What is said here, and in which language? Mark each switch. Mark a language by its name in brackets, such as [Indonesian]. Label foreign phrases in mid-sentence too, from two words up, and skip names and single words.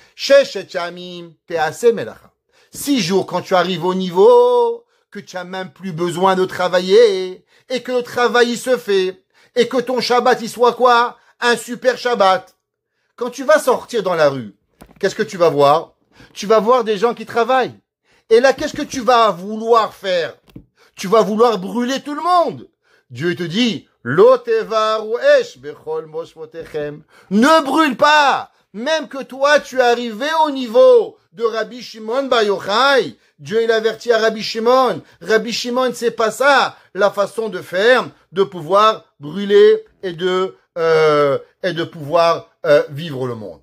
[French] 6 jours quand tu arrives au niveau que tu n'as même plus besoin de travailler et que le travail il se fait et que ton Shabbat il soit quoi? Un super Shabbat. Quand tu vas sortir dans la rue, qu'est-ce que tu vas voir? Tu vas voir des gens qui travaillent. Et là, qu'est-ce que tu vas vouloir faire? Tu vas vouloir brûler tout le monde. Dieu te dit, [Hebrew] לא תבערו אש בכל משבתיכם. [French] Ne brûle pas, même que toi, tu es arrivé au niveau de Rabbi Shimon Bar Yochai. Dieu, il avertit à Rabbi Shimon. Rabbi Shimon, c'est pas ça, la façon de faire, de pouvoir brûler et de pouvoir vivre le monde.